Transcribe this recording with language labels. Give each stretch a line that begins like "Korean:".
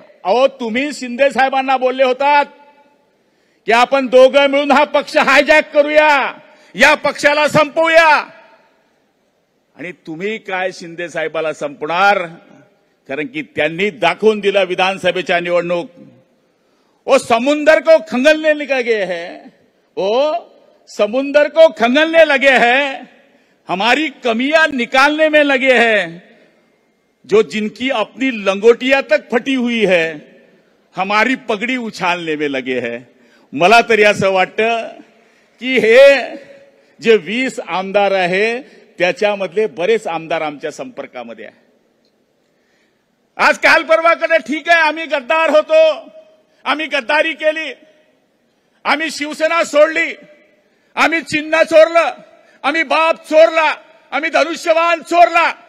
Marathi: अहो तुम्ही शिंदे साहेबांना बोलले होतात की आपण दोघं मिळून हा पक्ष हायजॅक करूया, या पक्षाला संपवूया. आणि तुम्ही काय शिंदे साहेबाला संपणार, कारण की त्यांनी दाखवून दिलं विधानसभेच्या निवडणूक.
Hindi: ओ समुंदर को खंगलने लगे हैं, ओ समुंदर को खंगलने लगे हैं, हमारी कमियां निकालने में लगे हैं. जो जिनकी अपनी लंगोटिया तक फटी हुई है, हमारी पगड़ी उछालने में लगे हैं.
Marathi: मला तरी असं वाटतं की हे जे 20 आमदार आहे त्याच्यामधले बरेच आमदार आमच्या संपर्कामध्ये आहे. आज काल परवाकडे ठीक आहे, आम्ही गद्दार होतो, आम्ही गद्दारी केली, आम्ही शिवसेना सोडली, आम्ही चिन्ह चोरलं, आम्ही बाप चोरला, आम्ही धनुष्यबाण चोरला.